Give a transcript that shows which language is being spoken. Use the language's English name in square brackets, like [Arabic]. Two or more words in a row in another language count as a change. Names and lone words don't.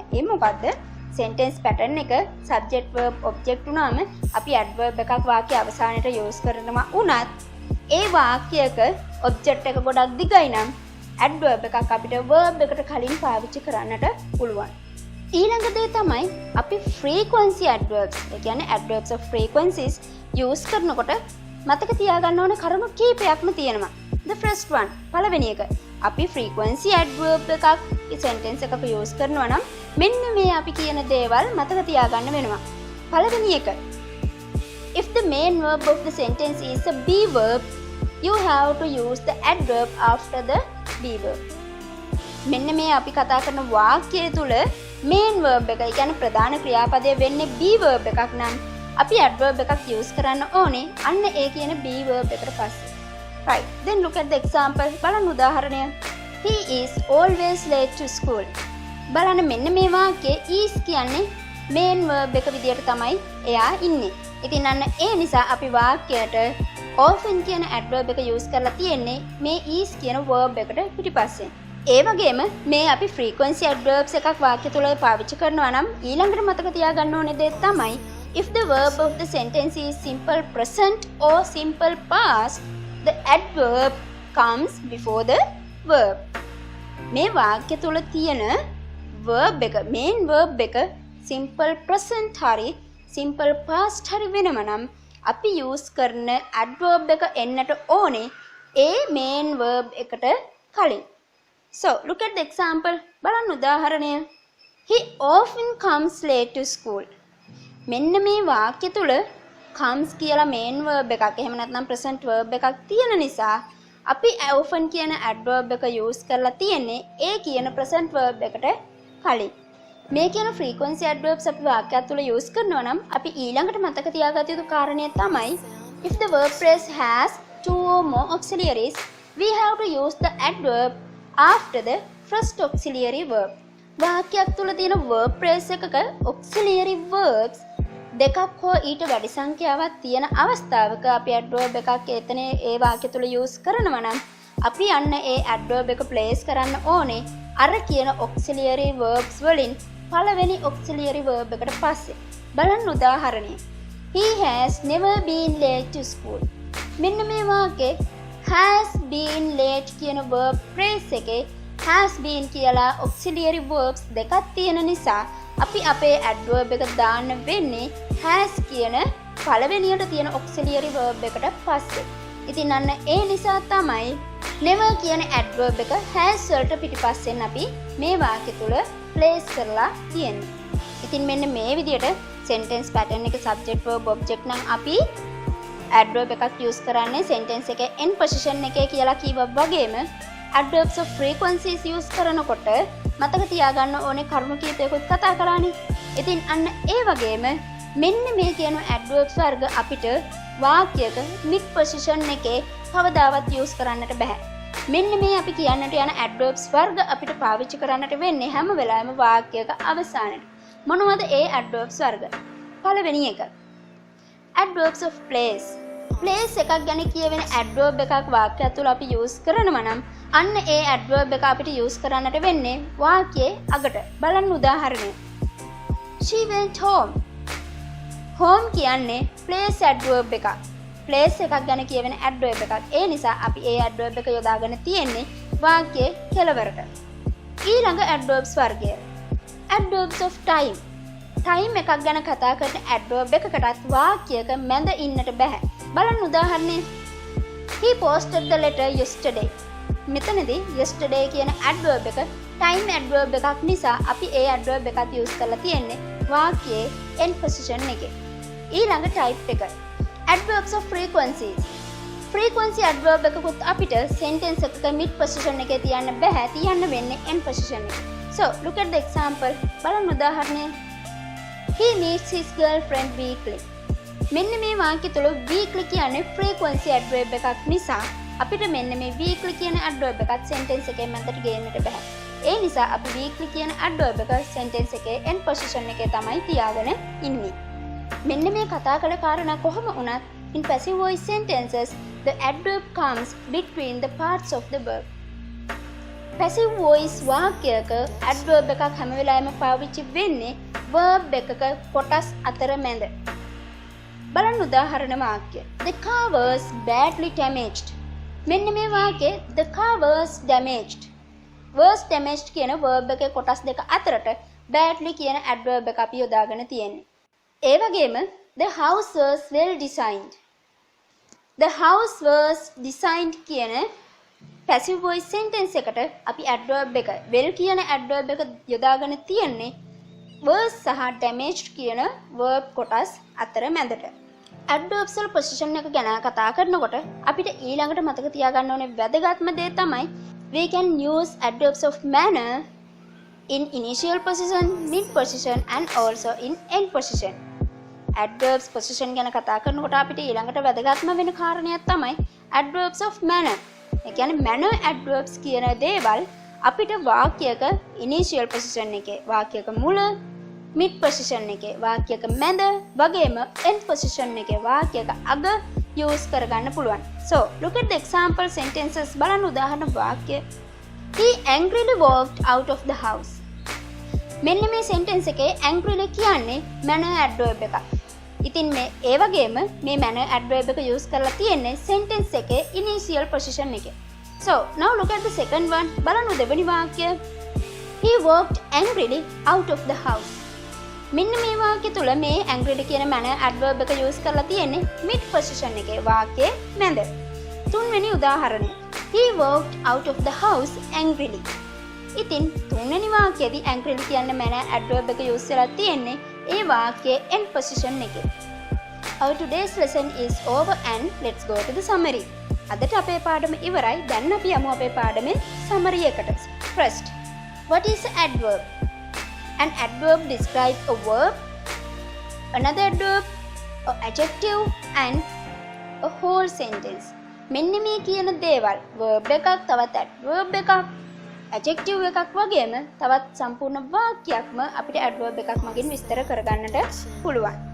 [Sinhala] ඒ මොකද්ද? [English] sentence pattern [Sinhala] එක [English] subject, verb, object [Sinhala] උනාම අපි adverb එකක් වාක්‍ය අවසානයේට use කරනවා උනත් ඒ වාක්‍යයක object එක ගොඩක් දිගයි නම් adverb එකක් අපිට verb එකට කලින් පාවිච්චි කරන්නට පුළුවන්. ඊළඟ දේ තමයි අපි [English] frequency adverbs. [Sinhala] ඒ කියන්නේ [English] adverbs of frequencies [Sinhala] use කරනකොට මතක තියාගන්න ඕන කරුණු කීපයක්ම තියෙනවා. [English] The first one. [Sinhala] පළවෙනි එක. අපි [English] frequency adverb [Sinhala] එකක් sentence එකක use කරනවා නම් මෙන්න මේ අපි කියන දේවල් මතක තියාගන්න වෙනවා. පළවෙනි එක. [English] If the main verb of the sentence is a be verb, you have to use the adverb after the be verb. [Sinhala] මෙන්න මේ අපි කතා කරන වාක්‍යය තුල [English] main verb [Sinhala] එක, ඒ කියන්නේ ප්‍රධාන ක්‍රියාපදය වෙන්නේ [English] be verb [Sinhala] එකක් නම් අපි adverb එකක් use කරන්න ඕනේ අන්න ඒ කියන [English] be verb [Sinhala] එකට පස්සේ. [English] Right. Then look at the example. [Sinhala] බලන්න උදාහරණය. [English] He is always late to school. [Sinhala] බලන්න මෙන්න මේ වාක්‍යයේ is කියන්නේ [English] main verb [Sinhala] එක විදියට තමයි එයා ඉන්නේ. ඉතින් අන්න ඒ නිසා අපි වාක්‍යයට often කියන adverb එක use කරලා තියෙන්නේ මේ is කියන verb එකට පිටිපස්සේ. ඒ වගේම මේ අපි [English] frequency adverbs [Sinhala] එකක් වාක්‍ය තුල පාවිච්චි කරනවා නම් ඊළඟට මතක තියාගන්න ඕනේ දේ තමයි [English] if the verb of the sentence is simple present or simple past, the adverb comes before the verb. [Sinhala] මේ වාක්‍ය තුල තියෙන verb එක [English] main verb [Sinhala] එක [English] simple present [Sinhala] hari [English] simple past [Sinhala] hari වෙනම නම් අපි use කරන adverb එක එන්නට ඕනේ ඒ [English] main verb [Sinhala] එකට කලින්. [English] So look at the example. [Sinhala] බලන්න උදාහරණය. [English] He often comes late to school. [Sinhala] මෙන්න මේ වාක්‍ය තුල comes කියලා [English] main verb [Sinhala] එකක් එහෙම නැත්නම් [English] present verb [Sinhala] එකක් තියෙන නිසා අපි often කියන adverb එක use කරලා තියෙන්නේ ඒ කියන [English] present verb [Sinhala] එකට කලින්. මේ කියන [English] frequency adverbs [Sinhala] අපි වාක්‍යයක් තුල use කරනවා නම් අපි ඊළඟට මතක තියාගත යුතු කාරණය තමයි [English] if the verb phrase has two or more auxiliaries, we have to use the adverb after the first auxiliary verb. [Sinhala] වාක්‍යයක් තුල තියෙන [English] verb phrase [Sinhala] එකක [English] auxiliary verbs [Sinhala] දෙකක් හෝ ඊට වැඩි සංඛ්‍යාවක් තියෙන අවස්ථාවක අපි adverb එකක් එතන ඒ වාක්‍ය තුල use කරනවා නම් අපි යන්න ඒ adverb එක place කරන්න ඕනේ අර කියන [English] auxiliary verbs [Sinhala] වලින් පළවෙනි [English] auxiliary verb [Sinhala] එකට පස්සේ. බලන්න උදාහරණය. [English] He has never been late to school. [Sinhala] මෙන්න මේ වාක්‍යයේ [English] has been late [Sinhala] කියන [English] verb phrase [Sinhala] එකේ [English] has been [Sinhala] කියලා [English] auxiliary verbs [Sinhala] දෙකක් තියෙන නිසා අපි අපේ adverb එක දාන්න වෙන්නේ has කියන පළවෙනියට තියෙන [English] auxiliary verb [Sinhala] එකට පස්සේ. ඉතින් අන්න ඒ නිසා තමයි never කියන adverb එක has වලට පිටිපස්සෙන් අපි මේ වාක්‍ය තුල place කරලා තියෙන්නේ. ඉතින් මෙන්න මේ විදිහට [English] sentence pattern [Sinhala] එක [English] subject verb object [Sinhala] නම් අපි adverb එකක් use කරන්නේ sentence එකේ [English] end position [Sinhala] එකේ කියලා කීවා වගේම [English] adverbs of frequencies [Sinhala] use කරනකොට මතක තියාගන්න ඕනේ කරුණු කීපයකුත් කතා කරානේ. ඉතින් අන්න ඒ වගේම මෙන්න මේ කියන adverbs වර්ග අපිට වාක්‍යයක [English] mid position [Sinhala] එකේ කවදාවත් use කරන්නට බෑ. මෙන්න මේ අපි කියන්නට යන adverbs වර්ග අපිට පාවිච්චි කරන්නට වෙන්නේ හැම වෙලාවෙම වාක්‍යයක අවසානයේ. මොනවද ඒ adverbs වර්ග? පළවෙනි එක [English] adverbs of place. [Sinhala] place එකක් ගැන කියවෙන adverb එකක් වාක්‍යය තුළ අපි use කරනවා නම් අන්න ඒ adverb එක අපිට use කරන්නට වෙන්නේ වාක්‍යයේ අගට. බලන්න උදාහරණය. [English] She went home. [Sinhala] home කියන්නේ [English] place adverb [Sinhala] එකක්. place එකක් ගැන කියවෙන adverb එකක්. ඒ නිසා අපි ඒ adverb එක යොදාගෙන තියෙන්නේ වාක්‍යයේ කෙළවරට. [English] ඊළඟ adverbs වර්ගය. adverbs of time. [Sinhala] time එකක් ගැන කතා කරන adverb එකකටත් වාක්‍යයක මැද ඉන්නට බෑ. බලන්න උදාහරණය. [English] He posted the letter yesterday. [Sinhala] මෙතනදී yesterday කියන adverb එක [English] time adverb [Sinhala] එකක් නිසා අපි ඒ adverb එකත් use කරලා තියෙන්නේ වාක්‍යයේ [English] end position [Sinhala] එකේ. [English] ඊළඟ type එක. adverbs of frequencies. frequency adverb [Sinhala] එකකුත් අපිට sentence එකක [English] mid position [Sinhala] එකේ තියන්න බෑ. තියන්න වෙන්නේ [English] end position එකේ. So look at the example. [Sinhala] බලන්න උදාහරණය. [English] He meets his girlfriend weekly. [Sinhala] මෙන්න මේ වාක්‍ය තුල weekly කියන්නේ [English] frequency adverb [Sinhala] එකක් නිසා අපිට මෙන්න මේ weekly කියන adverb එකත් sentence එකේ මැදට ගේන්නට බෑ. ඒ නිසා අපි weekly කියන adverb එක sentence එකේ [English] end position [Sinhala] එකේ තමයි තියාගෙන ඉන්නේ. මෙන්න මේ කතා කළ කාරණා කොහොම වුණත් [English] in passive voice sentences the adverb comes between the parts of the verb. passive voice [Sinhala] වාක්‍යයක adverb එකක් හැම වෙලාවෙම පාවිච්චි වෙන්නේ verb එකක කොටස් අතර මැද. බලන්න උදාහරණ වාක්‍ය. [English] The car was badly damaged. [Sinhala] මෙන්න මේ වාක්‍යයේ [English] the car was damaged. was damaged [Sinhala] කියන verb එකේ කොටස් දෙක අතරට badly කියන adverb එක අපි යොදාගෙන තියෙන්නේ. ඒ වගේම [English] the house was well designed. the house was designed [Sinhala] කියන [English] passive voice sentence [Sinhala] එකට අපි adverb එක well කියන adverb එක යොදාගෙන තියෙන්නේ was සහ damaged කියන verb කොටස් අතර මැදට. adverbs වල position එක ගැන කතා කරනකොට අපිට ඊළඟට මතක තියාගන්න ඕනේ වැදගත්ම දේ තමයි [English] we can use adverbs of manner in initial position, mid position and also in end position. [Sinhala] adverbs position ගැන කතා කරනකොට අපිට ඊළඟට වැදගත්ම වෙන කාරණයක් තමයි [English] adverbs of manner. [Sinhala] ඒ කියන්නේ [English] manner adverbs [Sinhala] කියන දේවල් අපිට වාක්‍යයක [English] initial position [Sinhala] එකේ, වාක්‍යයක මුල, [English] mid position [Sinhala] එකේ, වාක්‍යයක මැද වගේම [English] end position [Sinhala] එකේ, වාක්‍යයක අග use කරගන්න පුළුවන්. [English] So, look at the example sentences. [Sinhala] බලන්න උදාහරණ වාක්‍ය. [English] He angrily walked out of the house. [Sinhala] මෙන්න මේ sentence එකේ angrily කියන්නේ [English] manner adverb [Sinhala] එකක්. ඉතින් මේ ඒ වගේම මේ [English] manner adverb [Sinhala] එක use කරලා තියෙන්නේ sentence එකේ [English] initial position [Sinhala] එකේ. [English] So, now look at the second one. [Sinhala] බලන්න දෙවෙනි වාක්‍ය. [English] He walked angrily out of the house. [Sinhala] මෙන්න මේ වාක්‍ය තුල මේ angrily කියන [English] manner adverb [Sinhala] එක use කරලා තියෙන්නේ [English] mid position [Sinhala] එකේ, වාක්‍යයේ මැද. තුන්වෙනි උදාහරණය. [English] He walked out of the house angrily. [Sinhala] ඉතින් තුන්වෙනි වාක්‍යයේදී angrily කියන [English] manner adverb [Sinhala] එක use කරලා තියෙන්නේ ඒ වාක්‍යයේ [English] end position [Sinhala] එකේ. [English] Our today's lesson is over and let's go to the summary. [Sinhala] අදට අපේ පාඩම ඉවරයි. දැන් අපි යමු අපේ පාඩමේ summary එකට. [English] First, what is an adverb? An adverb describes a verb, another adverb, an adjective and a whole sentence. [Sinhala] මෙන්න මේ කියන දේවල් verb එකක්, තවත් adverb එකක්, adjective එකක් වගේම තවත් සම්පූර්ණ වාක්‍යයක්ම අපිට adverb එකක් මගින් විස්තර කරගන්නට පුළුවන්.